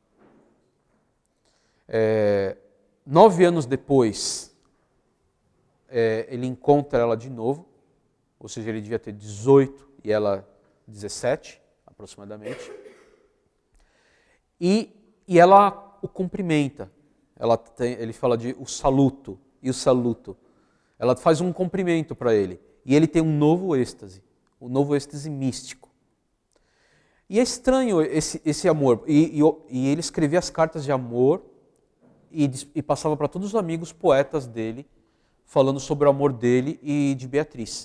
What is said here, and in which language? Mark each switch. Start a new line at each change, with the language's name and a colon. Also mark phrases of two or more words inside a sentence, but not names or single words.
Portuguese: 9 anos depois, ele encontra ela de novo, ou seja, ele devia ter 18 e ela 17, aproximadamente. E ela o cumprimenta. Ele fala de o saluto. E o saluto. Ela faz um cumprimento para ele. E ele tem um novo êxtase místico. E é estranho esse amor. E ele escrevia as cartas de amor e passava para todos os amigos poetas dele, falando sobre o amor dele e de Beatriz.